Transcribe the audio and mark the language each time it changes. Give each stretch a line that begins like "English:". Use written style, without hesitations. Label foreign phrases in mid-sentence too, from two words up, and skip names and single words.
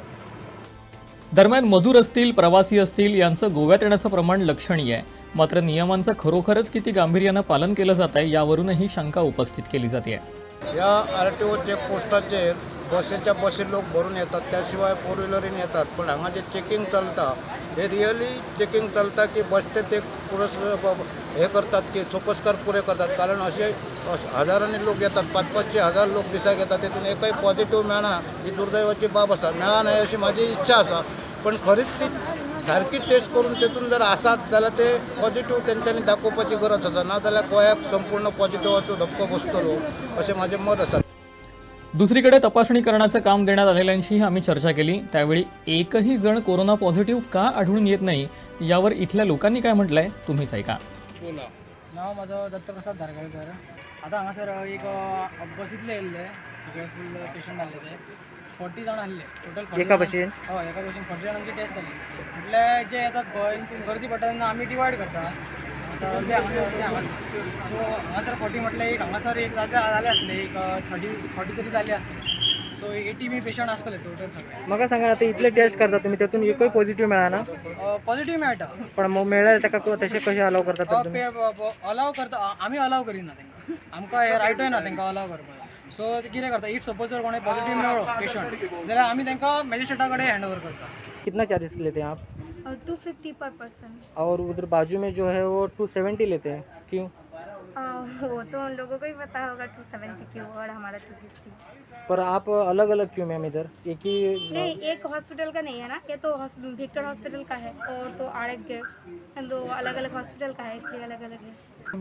Marathi: दरम्यान मजूर असतील, प्रवासी असतील यांचं गोव्यात येण्याचं प्रमाण लक्षणीय आहे। मात्र नियमांचं खरोखरच किती गांभीर्यानं पालन केलं जात आहे यावरूनही शंका उपस्थित केली जाते।
Konkani: या RTO चेकपोस्टाचेर बसेर लोक भरून येतात, त्याशिवाय 4 व्हिलरीन येतात, पण हांगा जे चेकिंग चलता हे
English: really checking
Konkani: चलता की बसचे ते हे करतात की सोपस्कार पुरे करतात, कारण असे हजारांनी लोक येतात, 500-500 हजार लोक दिसाक येतात, तितून एकही पॉझिटिव्ह मेळना ही दुर्दैवाची बाब आसा। मेळा नाही अशी माझी इच्छा आसा, पण खरीच ती सारकी टेस्ट करून तितून जर आसात जाल्यार ते पॉझिटिव्ह तेंच्यांनी दाखोवपाची गरज आसा, ना जाल्यार गोंयाक संपूर्ण पॉझिटिव्हाचो धक्को बसतलो अशें माझें मत आसा।
Marathi: दुसरीकडे तपासणी करण्याचं काम देण्यात आलेल्यांशीही आम्ही चर्चा केली, त्यावेळी एकही जण कोरोना पॉझिटिव्ह का आढळून येत नाही यावर इथल्या लोकांनी काय म्हटलंय तुम्हीच ऐका। बोला। नाव माझं दत्तप्रसाद धारगळकर।
Konkani: आता हांगासर एक बसींतले येयल्ले सगळे
English: full patient
Konkani: आसले ते 40 जाण आसले टोटल एका बसीन। हय एका बसीन 40 जाणांची टेस्ट जाली। म्हटल्यार जे येतात पळय गर्दी पडटा तेन्ना आमी डिवायड करता अर्दे हांगासर सो हांगासर 40 म्हटल्यार एक हांगासर एक जाले आसले एक 30 तरी जाले आसले सो 80 बी पेशंट आसतले टोटल सगळे. म्हाका सांगा आता इतले टेस्ट करता तुम्ही तेतून एकूय पॉझिटिव्ह मेळना पॉझिटिव्ह मेळटा पण मग मेळ्ळ्यार ताका तशें कशें अलाव करतात तुम्ही अलाव करता आमी अलाव करिना तांकां आमकां हे रायटूय ना तांकां अलाव करपाक. सो ते कितें करता
English: if suppose
Konkani: जर कोणें पॉझिटिव्ह मेळ्ळो पेशंट जाल्यार आमी तांकां मॅजिस्ट्रेटा कडेन
English: hand over
Konkani: करता.
Hindi: कितना चार्जेस लेते हैं आप 250
English: per person.
Hindi: और उधर बाजू में जो है वो 270 लेते हैं क्यों वो तो उन लोगों को ही पता होगा 270 क्यों और हमारा 250. पर आप अलग अलग क्यों मैम इधर एक ही नहीं, एक हॉस्पिटल का नहीं है ना, ये तो विक्टर हॉस्पिटल का है और तो आरएके दो अलग अलग हॉस्पिटल का है इसलिए अलग अलग है.